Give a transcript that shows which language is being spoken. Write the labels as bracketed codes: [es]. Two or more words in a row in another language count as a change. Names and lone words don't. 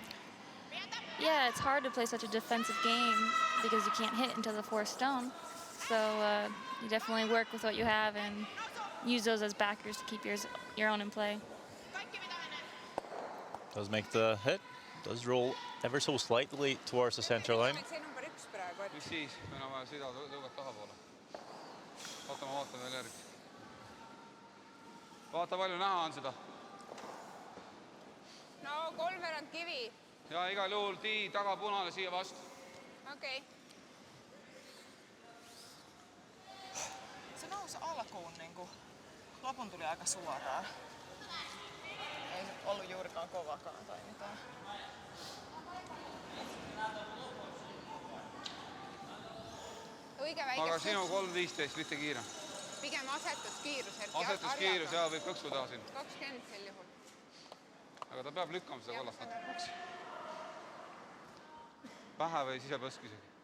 [en] Yeah, it's hard to play such a defensive game because you can't hit into the fourth stone. So you definitely work with what you have and use those as backers to keep your own in play. Does make the hit, does roll ever so slightly towards the center line. [et] See number 1 praegu, et Mis siis? Meil on vaja sida tõugat tahapoole. Vaata veel järgi. Vaata palju näha on seda. no 3 kivi. Ja igal juhul tii taga punane siia vastu. Okei. [fi] Se nousi alkuun niinku, lopun tuli aika suoraan. Ei nyt ollut juurikaan kovakaan tai mitään. [et] Õige Aga väike sinu kõks. 3.15, mitte kiire. Pigem asetuskiirus. Asetuskiirus ja võib kõksu teha siin. 20 sel juhul. Aga ta peab lükkama seda kollast natuke. Pähe või sisepõsk isegi.